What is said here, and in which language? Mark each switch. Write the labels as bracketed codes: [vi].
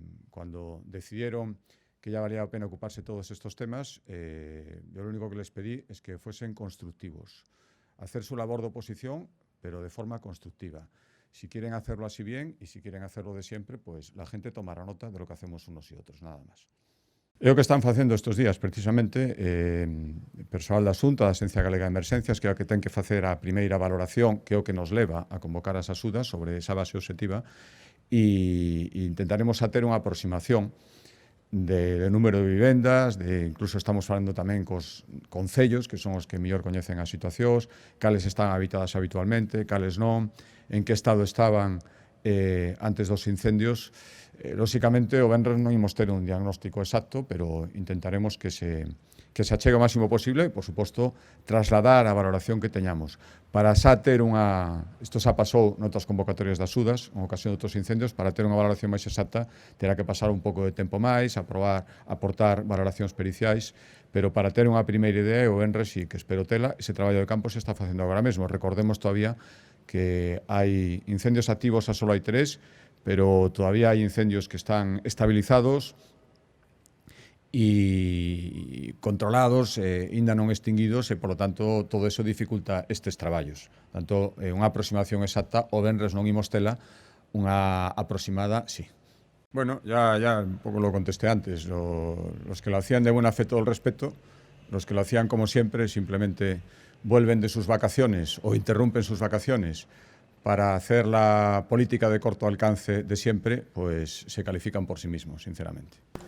[es] Cuando decidieron que ya valía la pena ocuparse de todos estos temas, yo lo único que les pedí es que fuesen constructivos, hacer su labor de oposición, pero de forma constructiva. Si quieren hacerlo así bien y si quieren hacerlo de siempre, pues la gente tomará nota de lo que hacemos unos y otros, nada más. [gl] É o que están facendo estes días, precisamente, persoal da Xunta, da Axencia Galega de Emerxencias, que é o que ten que facer a primeira valoración, que é o que nos leva a convocar as axudas sobre esa base obxectiva, e intentaremos a ter unha aproximación de número de vivendas, incluso estamos falando tamén cos concellos, que son os que mellor coñecen as situacións, cales están habitadas habitualmente, cales non, en que estado estaban antes dos incendios. Lóxicamente, o venres non imos ter un diagnóstico exacto, pero intentaremos que se achegue o máximo posible e, por suposto, trasladar a valoración que teñamos. Para xa ter isto xa pasou noutras convocatorias das axudas, en ocasión de outros incendios, para ter unha valoración máis exacta, terá que pasar un pouco de tempo máis, aportar valoracións periciais, pero para ter unha primeira idea, o venres, e que espero tela, ese traballo de campo se está facendo agora mesmo. Recordemos todavía que hai incendios activos, a solo hai 3, [es] pero todavía hay incendios que están estabilizados y controlados, [gl] ainda non extinguidos, e, [es] por lo tanto, todo eso [gl] dificulta estes traballos. Tanto, unha aproximación exacta, o venres non imos tela, unha aproximada, sí. [es] Bueno, ya un poco lo contesté antes. Los que lo hacían de buena fe, todo el respeto. Los que lo hacían como siempre, simplemente vuelven de sus vacaciones o interrumpen sus vacaciones para hacer la política de corto alcance de siempre, pues se califican por sí mismos, sinceramente.